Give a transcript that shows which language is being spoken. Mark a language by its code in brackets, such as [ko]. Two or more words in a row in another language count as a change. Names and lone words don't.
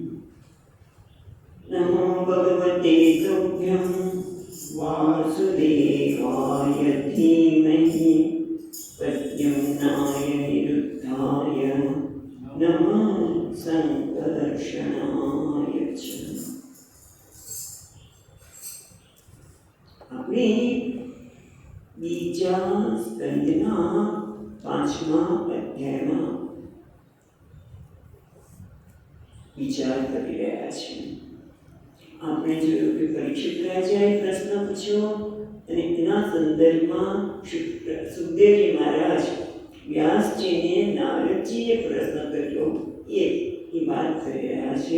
[sa] नमो भगवते तुभ्यं वासुदेवाय धीमहि प्रद्युम्नाय निरुद्धाय नमः संकर्षणाय च। [gu] આપણે બીજા સ્કંદના 5મા અધ્યાયમાં વિચાર કરી રહ્યા છીએ. આપણે જોયું કે પરીક્ષિત રાજાએ પ્રશ્ન પૂછ્યો અને તેના સંદર્ભમાં સુખદેવજી મહારાજ વ્યાસજીને નારદજીએ પ્રશ્ન કર્યો એ વાત કરી રહ્યા છે.